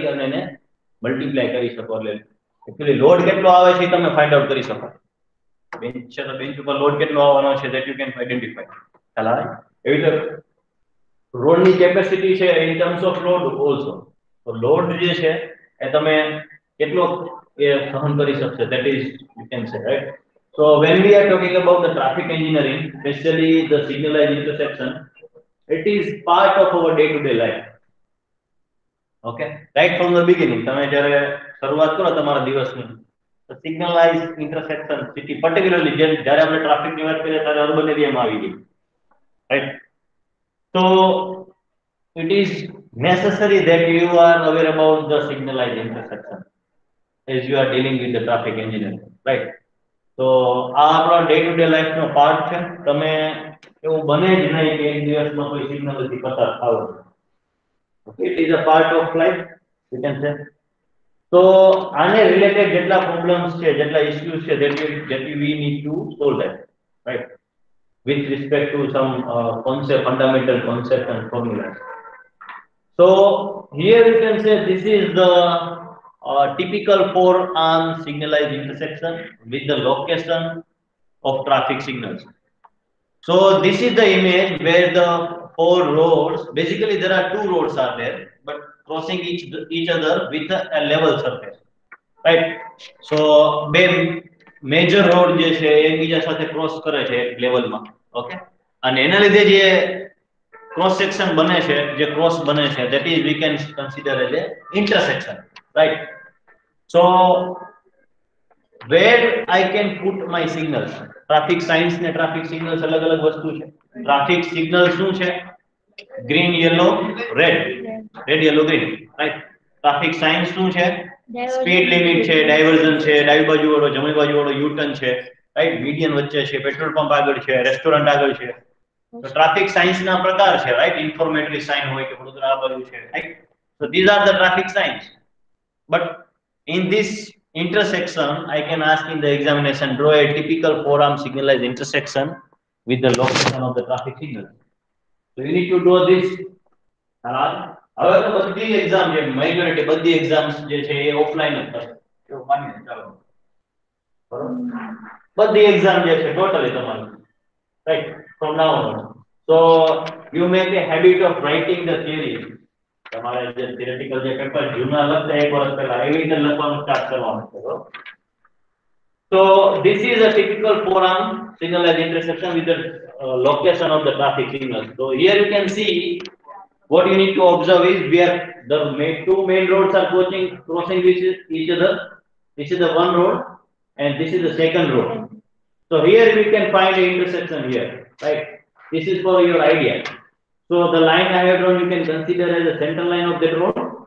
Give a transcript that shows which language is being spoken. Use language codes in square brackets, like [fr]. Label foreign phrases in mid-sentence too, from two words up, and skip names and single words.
[gu] અને એને મલ્ટીપ્લાય કરી શકો એટલે [en] actually load [gu] કેટલો આવે છે તમે [en] find out [gu] કરી શકો બેન્ચ છે તો બેન્ચ ઉપર લોડ કેટલો આવવાનો છે [en] that you can identify [gu] ખ્યાલ આવે એવી રીતે રોડની કેપેસિટી છે [en] in terms of load also [gu] તો લોડ જે છે એ તમે કેટલો એ સહન કરી શકશે [en] that is you can say right so when we are talking about the traffic engineering especially the signalized intersection it is part of our day to day life okay right from the beginning [gu] તમે જ્યારે શરૂઆત કરો તમારા દિવસની તો [en] signalized intersection city particularly [gu] જ્યારે આપણે ટ્રાફિકની વાત કરીએ ત્યારે અર્બન એરિયામાં આવી ગઈ [en] right so it is necessary that you are aware about the signalized intersection as you are dealing with the traffic engineering right so [gu] આ આપણો [en] day to day life [gu] નો પાર્ટ છે તમે એવું બને જ નહીં કે એક દિવસમાં કોઈ સિગ્નલથી પસાર થાવ [en] it is a part of life you can say so [gu] આને રિલેટેડ જેટલા પ્રોબ્લેમ્સ છે જેટલા ઇશ્યુઝ છે [en] that we need to solve that right with respect to some concept fundamental concept and formulas so here you can say this is the typical four-arm signalized intersection with the location of traffic signals. So this is the image where the four roads, basically there are two roads are there, but crossing each other with a level surface, right? So major road [gu] જે છે એકબીજા સાથે ક્રોસ કરે છે એક લેવલમાં ઓકે અને એના લીધે જે [en] cross section [gu] બને છે જે cross બને છે [en] that is we can consider as a intersection right so where I can put my signals traffic signs [gu] ને traffic signals અલગ અલગ वस्तु છે [en] traffic signals [gu] શું છે [en] green yellow red yellow green right traffic [gu] signs શું છે [en] speed limit [gu] છે diversion છે ડાબી બાજુ વાળો જમણી બાજુ વાળો [en] U turn [gu] છે right median વચ્ચે છે [en] petrol pump [gu] આગળ છે રેસ્ટોરન્ટ આગળ છે તો [en] traffic science [gu] ના પ્રકાર છે [en] right informatory sign [gu] હોય કે વડોદરા આ બાજુ છે રાઈટ [en] so these are the traffic signs but in this intersection I can ask in the examination draw a typical four-arm signalized intersection with the location of the traffic signal so you need to draw this [gu] હવે તો બધી એક્ઝામ જે મેજોરિટી બધી એક્ઝામ્સ જે છે એ ઓફલાઈન જ થશે એવું માનીએ ચાલો બરોબર બધી એક્ઝામ જે છે ટોટલી તમારી [en] right from now on so you make a habit of writing the theory [gu] તમારે જે theoretical જે પેપર જૂના લખતા એક વર્ષ પહેલા એવી રીતે લખવાનું સ્ટાર્ટ કરવાનું છે [en] so this is a typical four-arm signalized intersection with the location of the traffic signals so here you can see what you need to observe is where the two main roads are crossing each other this is the one road and this is the second road so here we can find an intersection here right this is for your idea so the line I have drawn you can consider as the center line of that road